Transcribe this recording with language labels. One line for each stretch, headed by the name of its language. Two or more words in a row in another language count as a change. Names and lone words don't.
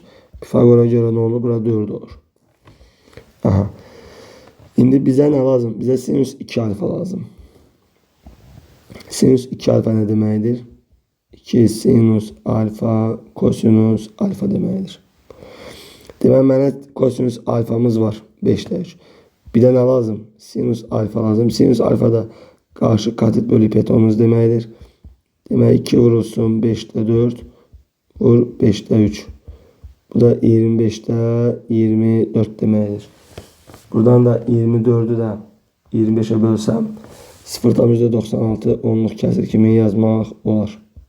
Azerbaijani: Pifagora görə nə olur? Burada 4 olur. Aha. İndi bizə nə lazım? Bizə sinüs 2 alfa lazım. Sinüs 2 alfa ne deməkdir? 2 sinüs alfa kosinüs alfa deməkdir. Demək mənə kosinüs alfamız var 5'te 3. Bir de ne lazım? Sinüs alfa lazım. Sinüs alfa da karşı katit bölü hipotenüs deməkdir. Demək 2 vurulsun 5'te 4 vur 5'te 3. Bu da 25'te 24 deməkdir. Buradan da 24'ü de 25'e bölsem 0,96 onluq kəsir kimi yazmaq olar.